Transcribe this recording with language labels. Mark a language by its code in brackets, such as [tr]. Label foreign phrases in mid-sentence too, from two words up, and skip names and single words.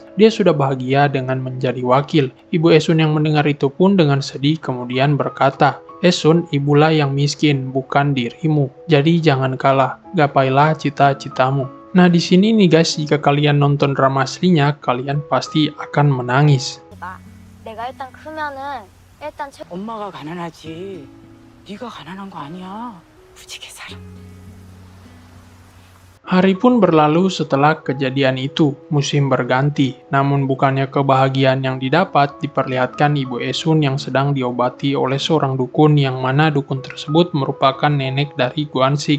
[id] Dia sudah bahagia dengan menjadi wakil. Ibu Esun yang mendengar itu pun dengan sedih kemudian berkata, Esun, ibulah yang miskin, bukan dirimu. Jadi jangan kalah, gapailah cita-citamu. Nah, di sini nih guys, jika kalian nonton drama aslinya, kalian pasti akan menangis. [ko] 내가 일단 크면은 일단 엄마가 가난하지. 네가 가난한 거 아니야. 무지개 살아. [id] Hari pun berlalu setelah kejadian itu, musim berganti. Namun bukannya kebahagiaan yang didapat diperlihatkan Ibu Esun yang sedang diobati oleh seorang dukun yang mana dukun tersebut merupakan nenek dari Guansik.